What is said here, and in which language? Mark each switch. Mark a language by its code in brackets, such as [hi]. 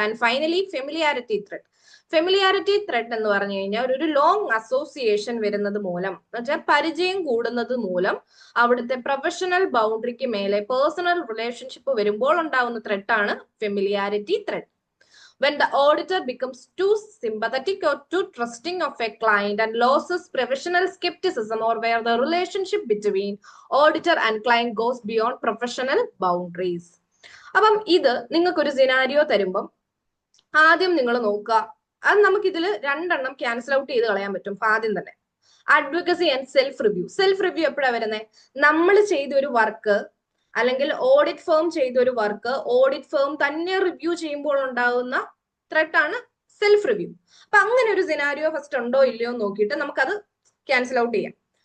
[ml] And finally familiarity thread. Familiarity thread എന്ന് പറഞ്ഞു കഴിഞ്ഞാൽ ഒരു ലോങ് അസോസിയേഷൻ വരുന്നത് മൂലം, എന്നുവെച്ചാൽ പരിചയം കൂടുന്നത് മൂലം അവിടുത്തെ പ്രൊഫഷണൽ ബൗണ്ടറിക്ക് മേലെ പേഴ്സണൽ റിലേഷൻഷിപ്പ് വരുമ്പോൾ ഉണ്ടാവുന്ന ത്രെഡാണ് familiarity thread. [en] When the auditor becomes too sympathetic or too trusting of a client and loses professional skepticism, or where the relationship between auditor and client goes beyond professional boundaries. [ml] അപ്പം ഇത് നിങ്ങൾക്കൊരു scenario തരുമ്പം ആദ്യം നിങ്ങൾ നോക്കുക, അത് നമുക്ക് ഇതിൽ രണ്ടെണ്ണം ക്യാൻസൽ ഔട്ട് ചെയ്ത് കളയാൻ പറ്റും. ആദ്യം തന്നെ advocacy and self review. Self review എപ്പോഴാണ് വരുന്നത്? നമ്മൾ ചെയ്ത ഒരു വർക്ക് അല്ലെങ്കിൽ ഓഡിറ്റ് ഫേം ചെയ്ത ഒരു വർക്ക് ഓഡിറ്റ് ഫേം തന്നെ റിവ്യൂ ചെയ്യുമ്പോൾ ഉണ്ടാകുന്ന ത്രെഡാണ് സെൽഫ് റിവ്യൂ. അപ്പൊ അങ്ങനെ ഒരു സിനാരിയോ ഫസ്റ്റ് ഉണ്ടോ ഇല്ലയോ നോക്കിയിട്ട് നമുക്കത് ക്യാൻസൽ ഔട്ട് ചെയ്യാം.